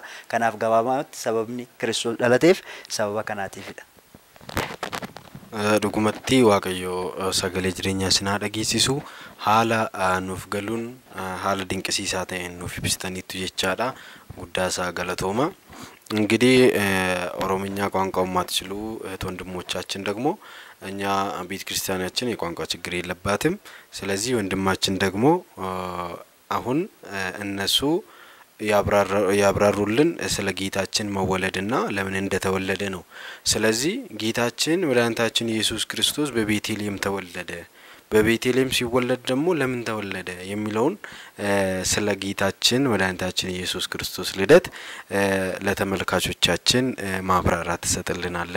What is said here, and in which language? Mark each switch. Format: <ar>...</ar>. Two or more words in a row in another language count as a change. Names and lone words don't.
<om>Kanaaf gabaabumatti sababni Kiristoos dhalateef sababa kanaatiifidha. Dhugumatti Waaqayyo sagalee jireenyaa sinaa dhageessisu haala nuuf galuun haala dinqisiisaa ta'een nuuf ibsitaniitu jechaadha. Guddaasaa galatooma.</om> <am>እንግዲህ ኦሮምኛ ቋንቋ ማትችሉ እህት ወንድሞቻችን ደግሞ እኛ ቤተ ክርስቲያናችን የቋንቋ ችግር የለባትም። ስለዚህ ወንድማችን ደግሞ አሁን እነሱ ያብራሩልን ስለ ጌታችን መወለድና ለምን እንደተወለደ ነው። ስለዚህ ጌታችን መድኃኒታችን ኢየሱስ ክርስቶስ በቤተልሔም ተወለደ። በቤተልሔም ሲወለድ ደግሞ ለምን ተወለደ የሚለውን ስለ ጌታችን መድኃኒታችን ኢየሱስ ክርስቶስ ልደት ለተመልካቾቻችን ማብራራት ተሰጥልናለን።</am>